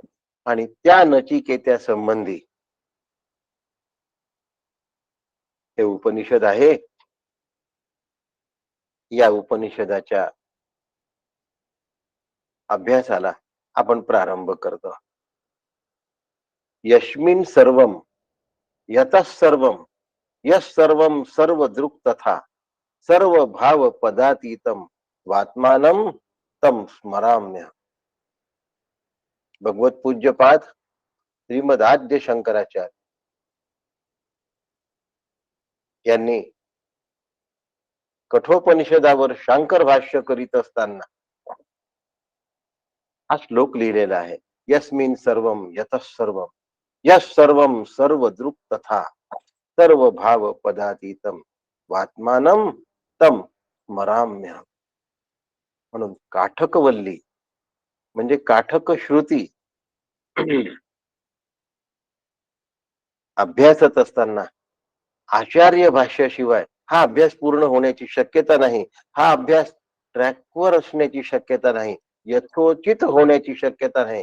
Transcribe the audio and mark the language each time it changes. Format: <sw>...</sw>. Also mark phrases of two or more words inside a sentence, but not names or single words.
<mr>आणि त्या नचिकेत्या संबंधी हे उपनिषद आहे. या उपनिषदाच्या अभ्यासाला आपण प्रारंभ करतो.</mr> <sa>यस्मिन् सर्वम यतः सर्वम यस् सर्वम सर्व दृक् तथा सर्व भाव पदातीतम वात्मानं तम स्मराम्य.</sa> <mr>भगवत पूज्यपाद श्रीमद आद्य शंकराचार्य यांनी कठोपनिषदावर शांकर भाष्य करीत असताना हा श्लोक लिहिलेला आहे.</mr> <sa>यस्मिन् सर्वम यतः सर्वम यस् सर्वम सर्व दृक् तथा सर्व भाव पदातीतम वात्मानं तम स्मराम्य.</sa> <mr>म्हणून काठकवल्ली म्हणजे काठक श्रुती अभ्यासत असताना आचार्य भाष्याशिवाय हा अभ्यास पूर्ण होण्याची शक्यता नाही. हा अभ्यास ट्रॅकवर असण्याची शक्यता नाही, यथोचित होण्याची शक्यता नाही.</mr>